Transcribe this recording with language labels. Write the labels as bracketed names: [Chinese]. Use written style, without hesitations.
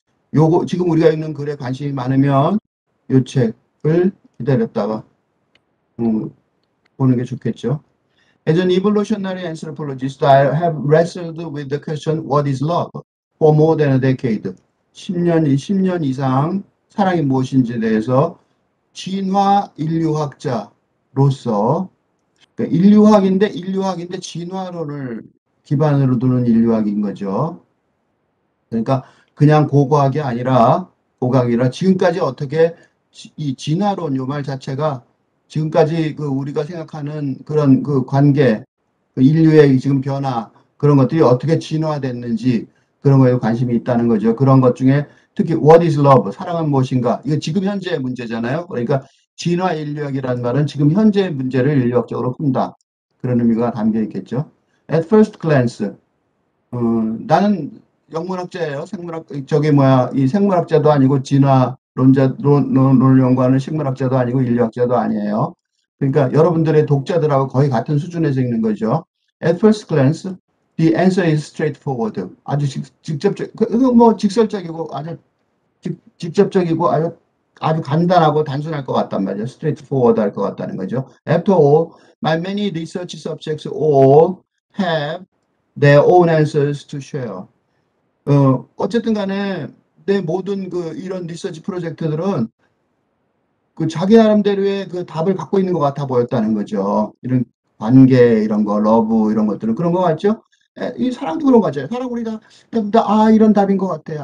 [Korean] 그래서 지금 우리가 읽는 글에 관심이 많으면 요 책을 기다렸다가 보는 게 좋겠죠. [English] As an evolutionary anthropologist, I have wrestled with the question, what is love? For more than a decade. [Korean] 10년 이상 사랑이 무엇인지에 대해서 진화 인류학자로서, 그러니까 인류학인데 진화론을 기반으로 두는 인류학인 거죠. 그러니까 그냥 고고학이 아니라 지금까지 어떻게 이 진화론 요 말 자체가 지금까지 우리가 생각하는 그런 관계, 인류의 지금 변화, 그런 것들이 어떻게 진화됐는지 그런 거에 관심이 있다는 거죠. 그런 것 중에 특히 [English] what is love? [Korean] 사랑은 무엇인가? 이거 지금 현재의 문제잖아요. 그러니까 진화 인류학이라는 말은 지금 현재의 문제를 인류학적으로 푼다. 그런 의미가 담겨 있겠죠. [English] At first glance, [Korean] 나는 영문학자예요. 저기 뭐야, 이 생물학자도 아니고 진화론자론론론연구하는 식물학자도 아니고 인류학자도 아니에요. 그러니까 여러분들의 독자들하고 거의 같은 수준에서 읽는 거죠. [English] At first glance, the answer is straightforward. [Korean] 아주 직접적, 뭐 직설적이고 아주 직접적이고 아주 간단하고 단순할 것 같단 말이에요. [English] straightforward [Korean] 할 것 같다는 거죠. [English] After all, my many research subjects all have their own answers to share. [Korean] 어쨌든 간에 내 모든 이런 리서치 프로젝트들은 그 자기 나름대로의 그 답을 갖고 있는 것 같아 보였다는 거죠. 이런 관계, 이런 거, 러브, 이런 것들은 그런 거 같죠? 이 사랑도 그런 거죠. 사랑 우리 이런 답인 것 같아.